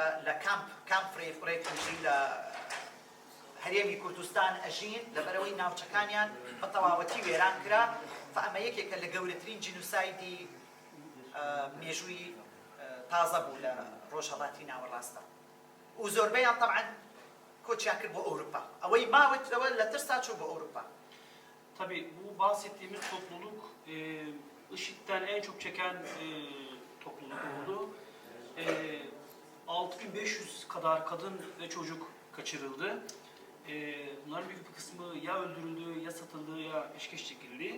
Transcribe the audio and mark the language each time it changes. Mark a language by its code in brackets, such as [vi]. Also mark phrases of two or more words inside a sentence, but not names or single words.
[ckb] لە کامپ ڕێفیوجی لە هەرێمی کوردستان ئەژین لەبەرەوەی ناوچەکانیان بە تەواوەتی وێران کرا ئەمە یەکێکە لە گەورەترین جینوسایدی مێژووی تازە بوو لە ڕۆژهەڵاتی ناوەڕاستە و زۆربەیان طبعا کۆچیان کرد بۆ ئەوروپا ئەوەی ماوەتەوە لە ترسا چوو بۆ ئەوروپا. [tr] Tabii bu bahsettiğimiz topluluk IŞİD'den en çok çeken topluluk oldu. 6500 kadar kadın ve çocuk kaçırıldı. Bunların büyük bir kısmı ya öldürüldü, ya satıldı, ya peşkeş çekildi.